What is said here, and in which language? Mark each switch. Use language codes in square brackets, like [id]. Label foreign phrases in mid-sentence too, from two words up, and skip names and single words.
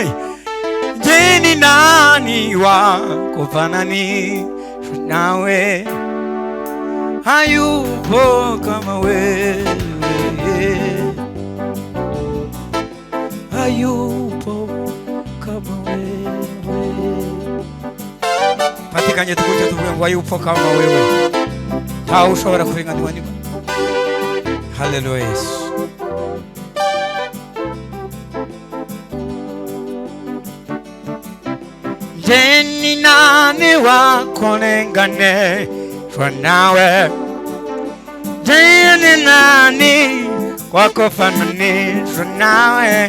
[sw] Je, ni nani wa kufananishwa nawe? Hayupo kama wewe, hayupo kama wewe. [rw] Patikanye tukuje tuvuge ngo [sw] hayupo kama wewe, [rw] ntawe ushobora kuringanirwa niba. Haleluya Yesu. [sw] Je, ni nani wa kulinganishwa nawe? Je, ni nani wa kufananishwa nawe?